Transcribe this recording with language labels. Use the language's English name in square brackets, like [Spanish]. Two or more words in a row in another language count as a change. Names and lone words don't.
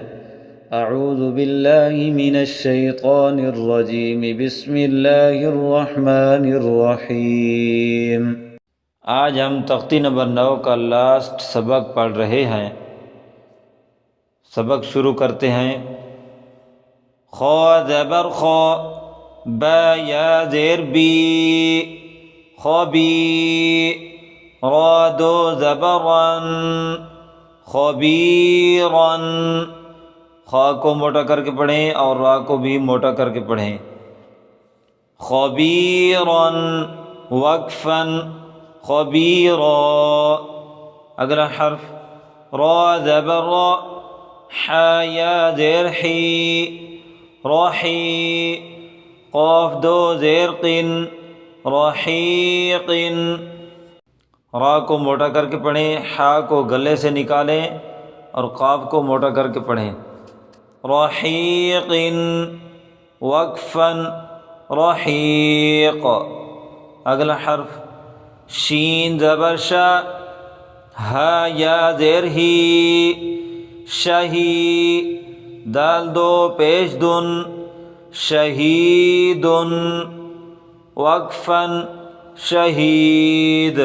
[Arabic] اعوذ باللہ من الشیطان الرجیم، بسم اللہ الرحمن الرحیم۔ [Urdu] آج ہم تختی نمبر 9 کا لاسٹ سبق پڑھ رہے ہیں۔ سبق شروع کرتے ہیں۔ خا زبر خا، با یا زیر بی، خبی، را دو زبرن، خبیرن۔ خا کو موٹا کر کے پڑھیں اور را کو بھی موٹا کر کے پڑھیں۔ خبیرن، وقفن، خبیرا۔ اگلا حرف را زبر را، حا یا زیر حی، رحی، قاف دو زیر قن، رحیق۔ را کو موٹا کر کے پڑھیں، حا کو گلے سے نکالیں اور قاف کو موٹا کر کے پڑھیں۔ رحیق، وقفاً، رحیق۔ اگلا حرف شین زبر شا، ہا یا زیر ہی، شہی، دال دو پیش دن، شہیدن، وقفاً، شہید۔